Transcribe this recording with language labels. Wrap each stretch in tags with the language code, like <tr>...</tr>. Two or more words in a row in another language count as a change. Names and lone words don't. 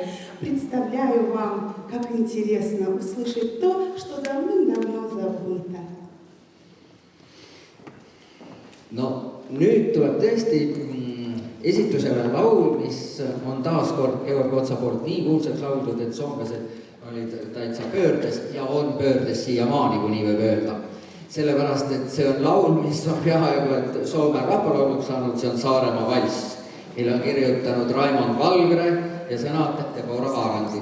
<ru>Представляю вам, как интересно услышать то, что давным-давно забыто.</ru> <et>No nüüd tuleb tõesti esitusele laul, mis on taas kord Georg Otsa poolt nii kuulsaks lauldud, et soomlased olid täitsa pöördes ja on pöördes siiamaani, kui nii võib öelda. Sellepärast, et see on laul, mis on peaaegu et Soome rahvalauluks saanud, see on Saaremaa valss, mille on kirjutanud Raimond Valgre ja sõnad Deborah Vaarandi.</et>